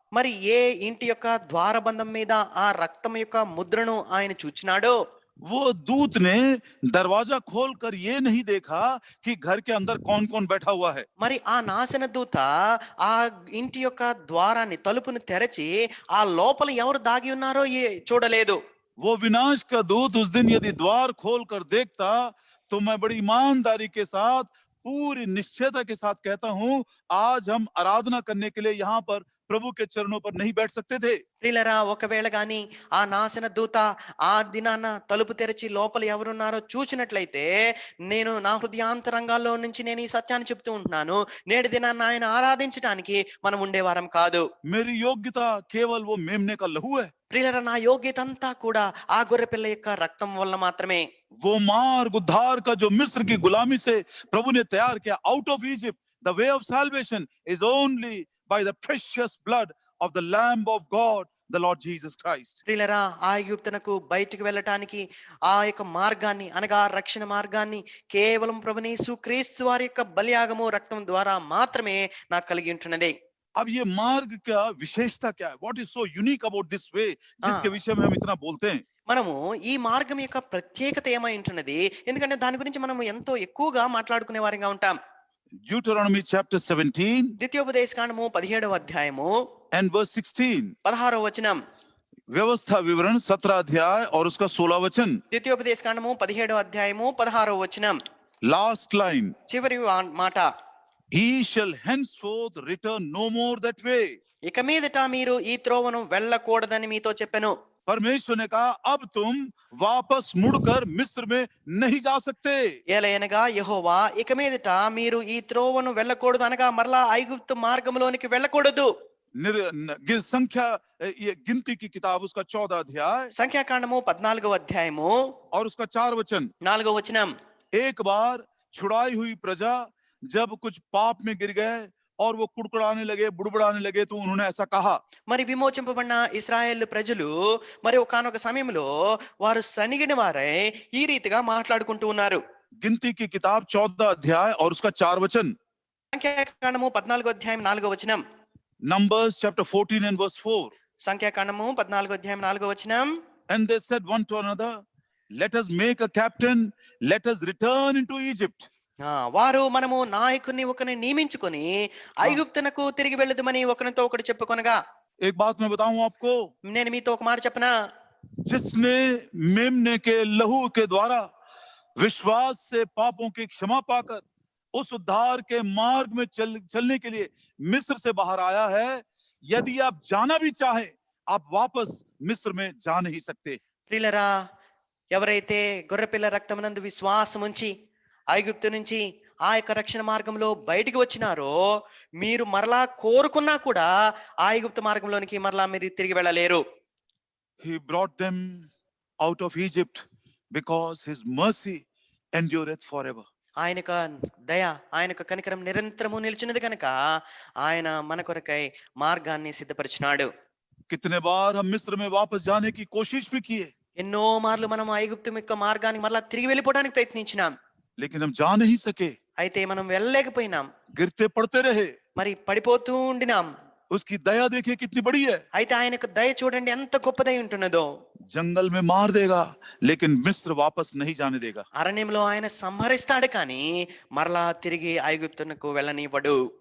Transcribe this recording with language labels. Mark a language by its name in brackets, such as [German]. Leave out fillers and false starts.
[Telugu] మరి ఏ ఇంటి యొక్క ద్వారబంధం మీద ఆ రక్తం యొక్క ముద్రను ఆయన చూచినాడో, [Hindi] वो दूत ने दरवाजा खोलकर ये नहीं देखा कि घर के अंदर कौन कौन बैठा हुआ है। [Telugu] మరి ఆ నాశన దూత ఆ ఇంటి యొక్క ద్వారాన్ని తలుపును తెరచి ఆ లోపల ఎవరు దాగి ఉన్నారో చూడలేదు. [Hindi] वो विनाश का दूत उस दिन यदि द्वार खोलकर देखता, तो मैं बड़ी ईमानदारी के साथ, पूरी निश्चयता के साथ कहता हूं, आज हम आराधना करने के लिए यहाँ पर प्रभु के चरणों पर नहीं बैठ सकते थे। [Telugu] ప్రియులారా, ఒకవేళ గాని ఆ నాశన దూత ఆ దినాన తలుపు తెరిచి లోపల ఎవరున్నారో చూసినట్లయితే, నేను నా హృదయాంతరంగాల్లో నుంచి నేను ఈ సత్యాన్ని చెప్తూ ఉంటున్నాను, నేటి దినాన్న ఆయన ఆరాధించడానికి మనం ఉండేవారం కాదు. [Hindi] मेरी योग्यता केवल वो मेमने का लहू है। [Telugu] ప్రియులారా, నా యోగ్యత అంతా కూడా ఆ గొర్రె పిల్ల యొక్క రక్తం వల్ల మాత్రమే. [Hindi] वो मार्ग उद्धार का जो मिस्र की गुलामी से प्रभु ने तैयार किया, [English] Out of Egypt, the way of salvation is only by the precious blood of the Lamb of God, the Lord Jesus Christ. [Telugu] ప్రియులారా, ఆ ఐగుప్తునకు బయటికి వెళ్ళటానికి ఆ యొక్క మార్గాన్ని అనగా రక్షణ మార్గాన్ని కేవలం ప్రభువైన యేసుక్రీస్తు వారి యొక్క బలియాగము రక్తం ద్వారా మాత్రమే నాకు కలిగి ఉంటున్నది. [Hindi] अब ये मार्ग का विशेषता क्या है? [English] What is so unique about this way, [Hindi] जिसके विषय में हम इतना बोलते हैं? [Telugu] మనము ఈ మార్గం యొక్క ప్రత్యేకత ఏమై ఉంటున్నది, ఎందుకంటే దాని గురించి మనం ఎంతో ఎక్కువగా మాట్లాడుకునే వారిగా ఉంటాం. [English] Deuteronomy chapter 17 [Telugu] ద్వితీయోపదేశకాండము 17వ అధ్యాయము [English] and verse 16. [Telugu] 16వ వచనం. [Hindi] व्यवस्था विवरण 17 अध्याय और उसका 16 वचन. [Telugu] ద్వితీయోపదేశకాండము 17వ అధ్యాయము 16వ వచనం. [English] Last line. [Telugu] చివరి మాట. [English] He shall henceforth return no more that way. [Telugu] ఇక మీదట మీరు ఈ త్రోవను వెళ్ళకూడదని మీతో చెప్పెను. [Hindi] परमेश्वर ने कहा अब तुम वापस मुड़कर मिस्र में नहीं जा सकते। [Telugu] ఏలయనగా యెహోవా ఇక మీదట మీరు ఈ త్రోవను వెళ్ళకూడదు అనగా మరలా ఐగుప్తు మార్గంలోనికి వెళ్ళకూడదు. [Hindi] संख्या ये गिनती की किताब उसका 14 अध्याय [Telugu] సంఖ్యాకాండము 14వ అధ్యాయము [Hindi] और उसका 4 वचन। [Telugu] 4వ వచనం. [Hindi] एक बार छुड़ाई हुई प्रजा जब कुछ पाप में गिर गए और वो कुड़कुड़ाने लगे, बुड़बुड़ाने लगे, तो उन्होंने ऐसा कहा। [Telugu] మరి విమోచింపబడిన ఇశ్రాయేలు ప్రజలు మరి ఒకానొక సమయంలో వారు సనిగిన వారై ఈ రీతిగా మాట్లాడుకుంటూ ఉన్నారు. [Hindi] गिनती की किताब 14 अध्याय और उसका 4 वचन। [Telugu] సంఖ్యాకాండము 14వ అధ్యాయం 4వ వచనం. [English] Numbers chapter 14 and verse 4. [Telugu] సంఖ్యాకాండము 14వ అధ్యాయం 4వ వచనం. [English] And they said one to another, let us make a captain, let us return into Egypt. [Telugu] వారు మనము నాయకుని ఒకని నియమించుకొని ఐగుప్తునకు తిరిగి వెళ్ళదుమని ఒకరితో ఒకడు చెప్పుకొనగా. [Hindi] एक बात मैं बताऊं आपको, [Telugu] నేను మీతో ఒక మాట చెప్పనా? [Hindi] जिसने मेमने के लहू के द्वारा विश्वास से पापों की क्षमा पाकर उस उद्धार के मार्ग में चलने के लिए मिस्र से बाहर आया है, यदि आप जाना भी चाहें आप वापस मिस्र में जा नहीं सकते। [Telugu] ప్రియులరా, ఎవరైతే గొర్రెపిల్ల రక్తమునందు విశ్వాసం ఉంచి ఐగుప్తు నుంచి ఆ యొక్క రక్షణ మార్గంలో బయటికి వచ్చినారో మీరు మరలా కోరుకున్నా కూడా ఆ ఐగుప్తు మార్గంలోనికి మరలా మీరు తిరిగి వెళ్ళలేరు. [English] He brought them out of Egypt because his mercy endureth forever. [Telugu] ఆయన యొక్క దయ, ఆయన యొక్క కనికరం నిరంతరము నిలిచినది కనుక ఆయన మన కొరకై మార్గాన్ని సిద్ధపరిచినాడు. [Hindi] कितने बार हम मिस्र में वापस जाने की कोशिश भी किए, [Telugu] ఎన్నో మార్లు మనం ఐగుప్తు యొక్క మార్గానికి మరలా తిరిగి వెళ్ళిపోవడానికి ప్రయత్నించినాం. [Hindi] लेकिन हम जा नहीं सके, [Telugu] అయితే మనం వెళ్ళలేకపోయినాం. [Hindi] गिरते पड़ते रहे। [Telugu] మరి పడిపోతూ ఉండినాం. [Hindi] उसकी दया देखिए कितनी बड़ी है। [Telugu] అయితే ఆయన యొక్క దయ చూడండి ఎంత గొప్పదై ఉంటున్నదో. [Hindi] जंगल में मार देगा लेकिन मिस्र वापस नहीं जाने देगा। [Telugu] అరణ్యంలో ఆయన సంహరిస్తాడు కానీ మరలా తిరిగి ఐగుప్తునకు వెళ్ళనివ్వడు.